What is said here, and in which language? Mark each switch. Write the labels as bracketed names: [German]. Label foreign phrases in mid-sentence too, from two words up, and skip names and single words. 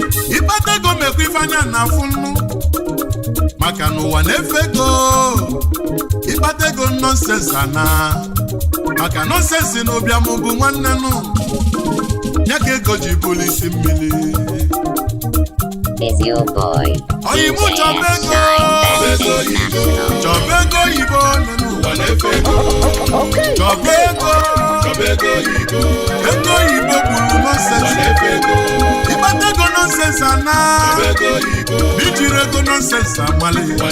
[Igbo] Ịkpata ego mekwa ife anya na-afụ nnu. Maka n'ụwa na-efe ego. Ịkpata ego nonsense ana. Maka nonsense na ụbịam bụ nwanne nụ. Ya ka ego ji bụlụ isi mmiri. [English] Is your boy, [Igbo] Oyibo D J S chọba ego. Shine Best International. Chọba ego oyibo nụ n'ụwa na-efe ego. Chọba ego. Ego oyibo gburu nonsense. Ịkpata ego nonsense ana. Ijiri ego nonsense amali.